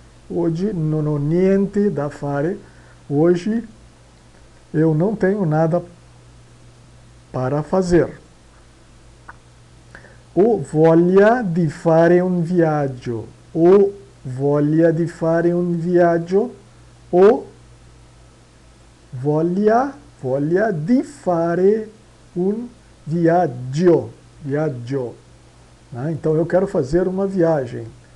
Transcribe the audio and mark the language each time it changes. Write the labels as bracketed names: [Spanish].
[Portuguese] Hoje [Italian] non ho niente da fare. [Portuguese] Hoje eu não tenho nada para fazer. [Italian] Ho voglia di fare un viaggio. Ho voglia di fare un viaggio. Ho voglia di fare un viaggio. Viaggio. Né? [Portuguese] Então eu quero fazer uma viagem.